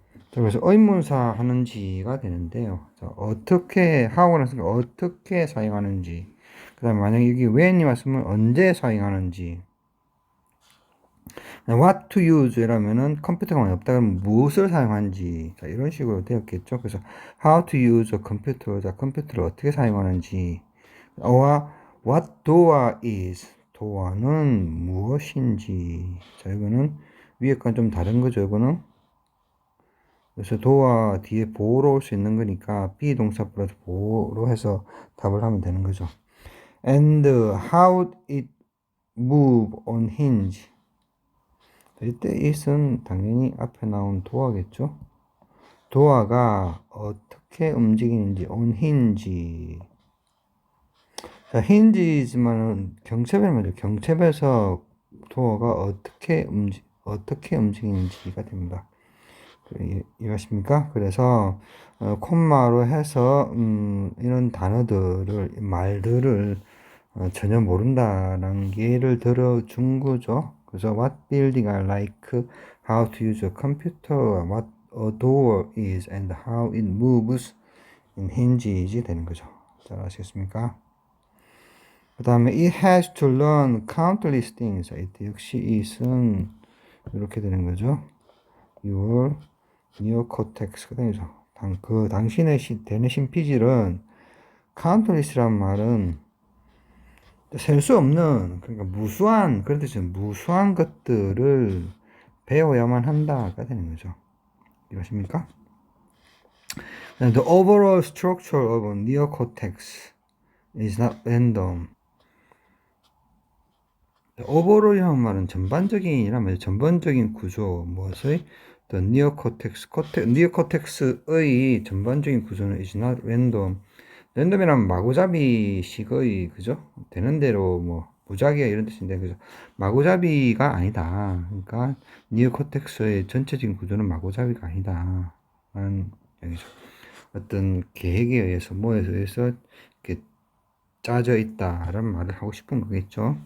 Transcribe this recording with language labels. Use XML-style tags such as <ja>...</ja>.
<ko>자, 그래서 의문사 하는지가 되는데요. 자, how라는 소리가 어떻게 사용하는지. 그 다음에 만약에 여기 when이 왔으면 언제 사용하는지.</ko> <en>what to use</en> <ko>이라면은 컴퓨터가 많이 없다 그러면 무엇을 사용하는지. 자, 이런 식으로 되었겠죠.</ko> <en>그래서 how to use a computer.</en> <ko>자, 컴퓨터를 어떻게 사용하는지.</ko> <en>what door is.</en> <ko>door는 무엇인지. 자, 이거는 위에 건 좀 다른 거죠. 이거는. 그래서 door 뒤에 보호로 올 수 있는 거니까 비동사 플러스 보호로 해서 답을 하면 되는 거죠.</ko> <en>And how it move on hinge.</en> <ko>이때 it은 당연히 앞에 나온 door겠죠. door가 어떻게 움직이는지</ko> <en>on hinge.</en> <ko>자, hinge지만은 경첩이란 말이죠. 경첩에서 door가 어떻게 움직이는지가 됩니다. 이해하십니까? 그래서 콤마로 해서 이런 단어들을 말들을 전혀 모른다라는 예를 들어준 거죠.</ko> <en>그래서 what building I like, how to use a computer, what a door is, and how it moves in hinges</en> <ko>되는 거죠. 잘 아시겠습니까?</ko> <en>그 다음에 it has to learn countless things.</en> <ko>이때 역시 it은 이렇게 되는 거죠.</ko> <en>your neocortex</en> <ko>가 되죠. 당신의 대뇌 신피질은 countless란 말은 셀 수 없는, 그러니까 무수한, 그런 뜻은 무수한 것들을 배워야만 한다가 되는 거죠. 이해하십니까?</ko> <en>The overall structure of neocortex is not random.</en> <ko>overall이라는 말은 전반적인이란 말이에요. 전반적인 구조, 무엇의? The neocortex의 전반적인 구조는</ko> <en>is not random.</en> <ko>랜덤이란 마구잡이식의, 그죠? 되는 대로 뭐 무작위야 이런 뜻인데, 그죠? 마구잡이가 아니다. 그러니까 니오코텍스의 전체적인 구조는 마구잡이가 아니다 라는 얘기죠. 어떤 계획에 의해서 뭐에 의해서 이렇게 짜져 있다라는 말을 하고 싶은 거겠죠.</ko>